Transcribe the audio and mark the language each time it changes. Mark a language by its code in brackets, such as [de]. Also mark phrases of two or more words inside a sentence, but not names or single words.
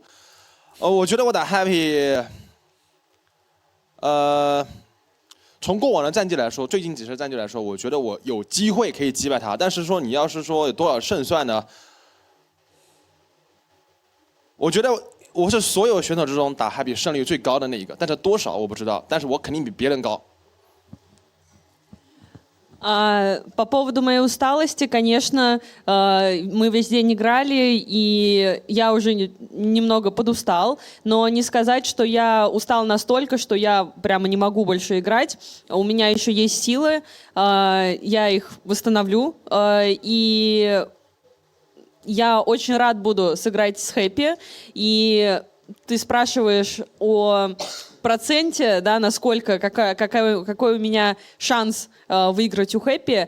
[zh] 我觉得我打 Happy，从过往的战绩来说，最近几次战绩来说，我觉得我有机会可以击败他。但是说你要是说有多少胜算呢？我觉得我是所有选手之中打Happy胜率最高的那一个，但是多少我不知道，但是我肯定比别人高。 [ru] По поводу моей усталости, конечно, мы весь день играли, и я уже немного подустал, но не сказать, что я устал настолько, что я прямо не могу больше играть. У меня еще есть силы, я их восстановлю, и я очень рад буду сыграть с Happy, и ты спрашиваешь о проценте, да, насколько, какой у меня шанс выиграть у Happy.